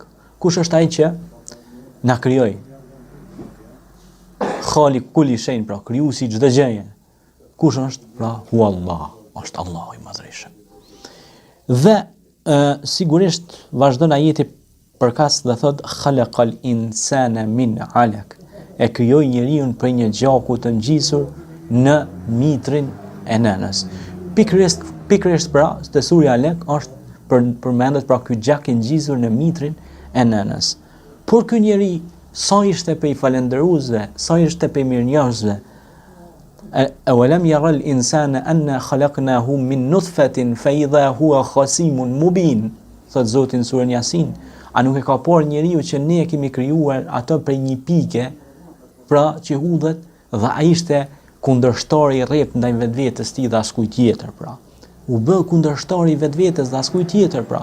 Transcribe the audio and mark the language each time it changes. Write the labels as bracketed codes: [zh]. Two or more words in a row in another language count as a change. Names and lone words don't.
[sq] Kush është ai që na krijoi? [ar] خالق كل شيء, [sq] pra krijuesi çdo gjëje. Kush është? Pra [ar] هو الله, [sq] është Allahu i madhërisht. Dhe sigurisht vazhdon ajeti përkas dhe thot [ar] خلق الإنسان من علق. [sq] E krijoi njeriu prej një gjaku të ngjisur në mitrin e nënës. Pikërisht pra, te surja Alaq është përmendet pra ky gjak i ngjisur në mitrin e nënës. Por ky njeri sa ishte pe i falendëruesve, sa ishte pe mirënjohësve. [ar] أولم ير الإنسان أنا خلقناه من نطفة فإذا هو خصيم مبين. [sq] Thot Zoti në surën Yasin, a nuk e ka por njeriu që ne e kemi krijuar atë prej një pike, pra që hudhet dhe ai ishte kundërshtar i rreptë ndaj vetvetes tij dhe askujt tjetër, pra. U bë kundërshtar i vetvetes dhe askujt tjetër, pra.